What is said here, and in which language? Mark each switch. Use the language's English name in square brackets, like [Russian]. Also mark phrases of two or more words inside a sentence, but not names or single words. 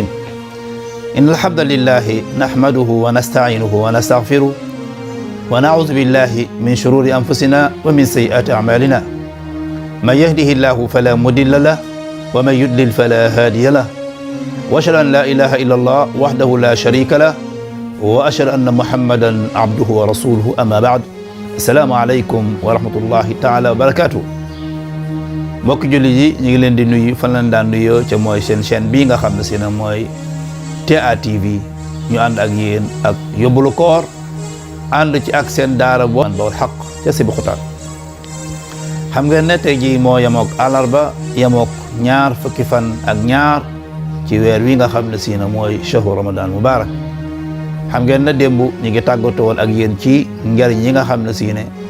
[Arabic] إن الحمد لله نحمده ونستعينه ونستغفره ونعوذ بالله من شرور أنفسنا ومن سيئات أعمالنا من يهده الله فلا مضل له ومن يضلل فلا هادي له وأشهد أن لا إله إلا الله وحده لا شريك له وأشهد أن محمدا عبده ورسوله أما بعد السلام عليكم ورحمة الله تعالى وبركاته. [Wolof] mbokk julli yi ñu ngi leen di nuyu fan lañ daan nuyoo ca mooy seen chaîne bii nga xam ne si na mooy TA TV ñu ànd ak yéen ak yóbbalu koor ànd ci ak seen daara boo Manbahoul Haqqi ca Sébikotane xam ngeen ne tey jii moo yemook àllarba yemook ñaar fukki fan ak ñaar ci weer wi nga xam ne si na mooy [Arabic] شهر رمضان مبارك [Wolof] xam ngeen ne démb ñu ngi tàggatoo woon ak yéen ci njariñ yi nga xam ne si ne